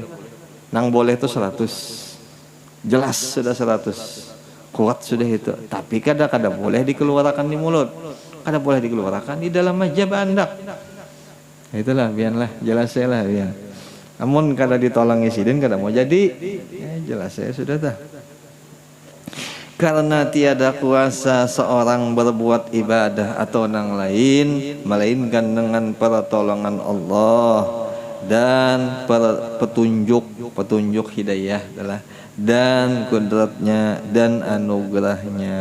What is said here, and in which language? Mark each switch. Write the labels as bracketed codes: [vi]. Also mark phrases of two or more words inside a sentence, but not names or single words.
[bjn] Nang boleh itu 100. Jelas sudah 100. Kuat sudah itu. Tapi kada boleh dikeluarkan di mulut. Kada boleh dikeluarkan di dalam majab andak. Itulah biarlah jelas saya lah biar. Amun kada ditolongi sidin kada mau jadi. Jelas saya sudah dah. [id] Karena tiada kuasa seorang berbuat ibadah atau nang lain melainkan dengan pertolongan Allah dan petunjuk hidayah adalah dan kudratnya dan anugerahnya.